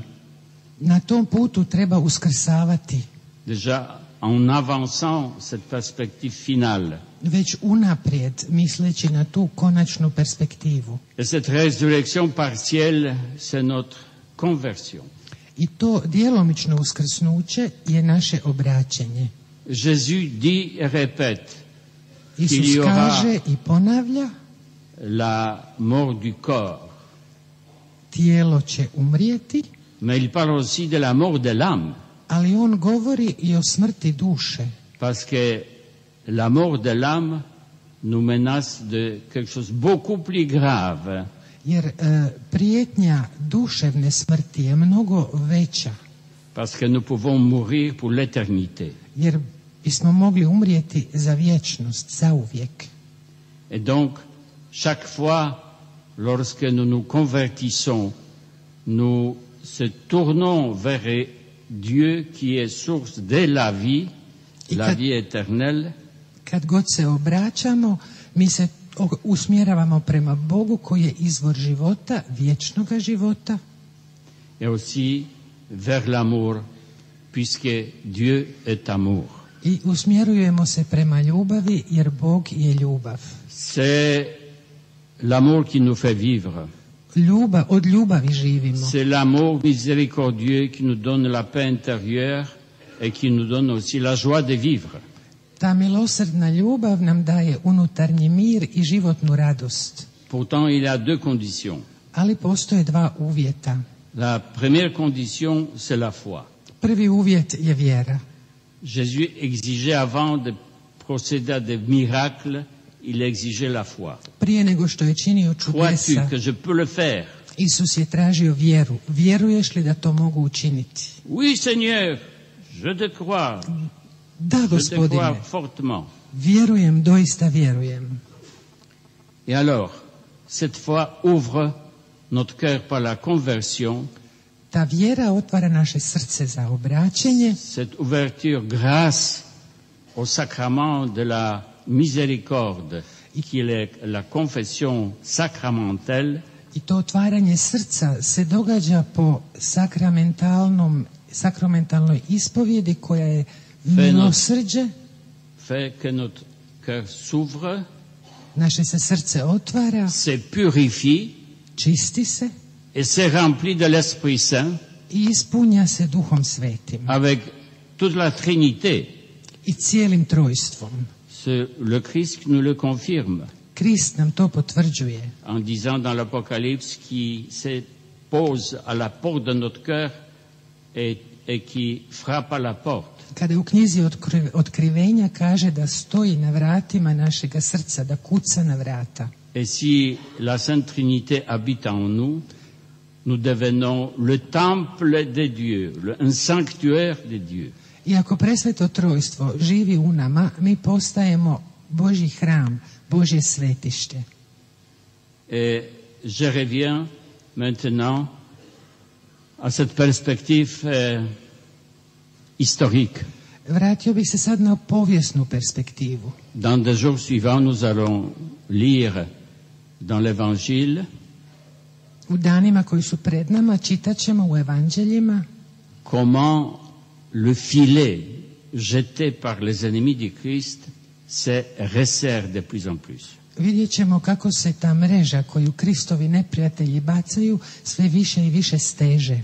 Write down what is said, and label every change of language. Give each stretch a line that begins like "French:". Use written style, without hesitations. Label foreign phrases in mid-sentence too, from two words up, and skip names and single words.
Croatian: Na tom putu treba uskrsavati.
French: déjà en avançant cette perspective finale.
Croatian: Već unaprijed, misleći na tu konačnu perspektivu.
French: Et cette résurrection partielle, c'est notre conversion.
Croatian: I to djelomično uskrsnuće je naše obraćenje.
French: Jésus dit et répète
Croatian: Isus
French: qu'il y aura
Croatian: kaže i ponavlja,
French: la mort du corps,
Croatian: tijelo će umrijeti,
French: mais il parle aussi de la mort de l'âme,
Croatian: ali on govori i o smrti duše.
French: parce que la mort de l'âme nous menace de quelque chose beaucoup plus grave.
Croatian: Jer prijetnja duševne smrti je mnogo veća.
French: Parce que nous pouvons mourir pour l'éternité.
Croatian: Jer bismo mogli umrijeti za vječnost, zauvijek.
French: Et donc, chaque fois, lorsque nous nous convertissons, nous se tournons vers Dieu qui est source de la vie, la vie éternelle.
Croatian: Kad god se obraćamo, mi se usmjeravamo prema Bogu koji je izvor života, vječnoga života.
French: Et aussi vers l'amour, puisque Dieu est amour.
Croatian: I usmjerujemo se prema ljubavi, jer Bog je ljubav.
French: C'est l'amour qui nous fait vivre.
Croatian: Od ljubavi živimo.
French: C'est l'amour miséricordieux qui nous donne la paix intérieure et qui nous donne aussi la joie de vivre.
Croatian: Ta milosrdna ljubav nam daje unutarnji mir i životnu radost.
French: Pourtant, il y a deux conditions.
Croatian: Ali postoje dva uvjeta.
French: La première condition, c'est la foi.
Croatian: Prvi uvjet je vjera.
French: Jésus exigeait avant de procéder à des miracles, il exigeait la foi.
Croatian: Prije nego što je činio
French: Crois-tu
Croatian: čudesa,
French: que je peux le faire?
Croatian: Isus je tražio vjeru. Vjeruješ li da to mogu učiniti?
French: Oui, Seigneur, je te crois.
Croatian: Da,
French: Je te
Croatian: Gospodine,
French: crois fortement.
Croatian: vjerujem, doista vjerujem.
French: Et alors, cette foi ouvre notre cœur par la conversion.
Croatian: Ta vjera otvara naše srce za obraćenje.
French: Cette ouverture grâce au sacrement de la miséricorde, qui est la confession sacramentelle,
Croatian: I to otvaranje srca se događa po sakramentalnoj ispovjedi koja je milosrđe.
French: fait que notre cœur s'ouvre,
Croatian: Naše se srce otvara,
French: se purifie
Croatian: čisti se
French: et se remplit de l'Esprit Saint
Croatian: i ispunja se Duhom Svetim
French: avec toute la Trinité.
Croatian: i cijelim trojstvom.
French: Le Christ nous le confirme
Croatian: Krist nam to potvrđuje
French: en disant dans l'Apocalypse qui se pose à la porte de notre cœur et qui frappe à la porte.
Croatian: kada u knjizi Otkrivenja kaže da stoji na vratima našega srca, da kuca na vrata.
French: Et si la Sainte Trinité habite en nous, nous devenons le temple de Dieu, un sanctuaire de Dieu.
Croatian: I ako presveto trojstvo živi u nama, mi postajemo Božji hram, Božje svetište.
French: Et je reviens maintenant à cette perspective historique.
Croatian: Vratio bih se sad na povijesnu perspektivu.
French: Dans des jours suivants, nous allons lire dans l'Évangile
Croatian: U danima koji su pred nama čitat ćemo u evanđeljima
French: comment le filet jeté par les ennemis du Christ se resserre de plus en plus.
Croatian: Vidjet ćemo kako se ta mreža koju Kristovi neprijatelji bacaju sve više i više steže.